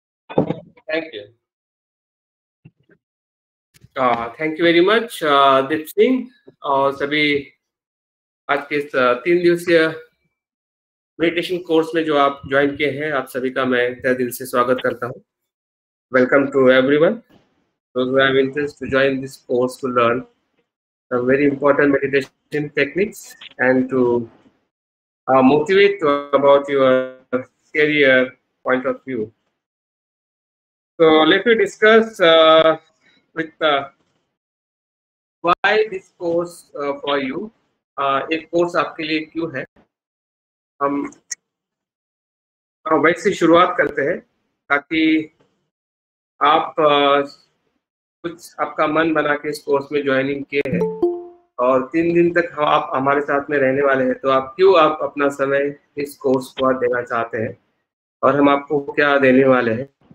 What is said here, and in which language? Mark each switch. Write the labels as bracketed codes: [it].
[en] Thank you. Thank you very much [hi] Deep Singh और सभी आज के इस 3 दिवसीय मेडिटेशन कोर्स में जो आप ज्वाइन किए हैं, आप सभी का मैं तहे दिल से स्वागत करता हूँ। [en] Welcome to everyone those who have interest to join this course to learn some very important meditation techniques and to motivate you about your career point of view. So let me discuss with why this course for you. [hi] एक course आपके लिए क्यों है? हम वैसे शुरुआत करते हैं ताकि आप कुछ आपका मन बना के इस कोर्स में ज्वाइनिंग किए हैं और 3 दिन तक आप हमारे साथ में रहने वाले हैं, तो आप क्यों आप अपना समय इस कोर्स को देना चाहते हैं और हम आपको क्या देने वाले हैं।